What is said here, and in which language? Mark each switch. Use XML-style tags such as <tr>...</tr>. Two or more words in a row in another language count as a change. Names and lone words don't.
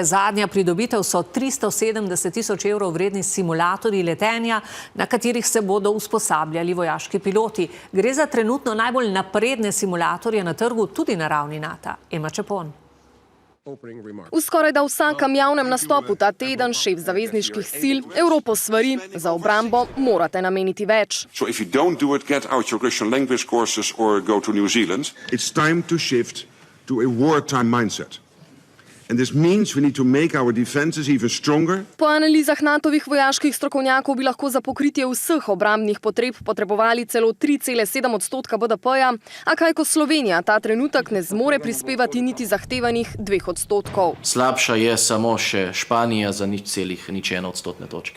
<sl>Zadnja pridobitev so 370 tisoč evrov vredni simulatorji letenja, na katerih se bodo usposabljali vojaški piloti. Gre za trenutno najbolj napredne simulatorje na trgu, tudi na ravni NATO. Ema Čepon. V skorajda vsakem javnem nastopu ta teden šef zavezniških sil Evropo svari, za obrambo morate nameniti več.</sl> <en>If you don't do it, get out your Russian language courses or go to New Zealand. It's time to shift to a wartime mindset. And this means we need to make our defenses even stronger.</en> <sl>Po analizah NATO-vih vojaških strokovnjakov bi lahko za pokritje vseh obrambnih potreb potrebovali celo 3,7% BDP-ja, a kaj ko Slovenija ta trenutek ne zmore prispevati niti zahtevanih 2%. Slabša je samo še Španija za 0,1 točke.</sl>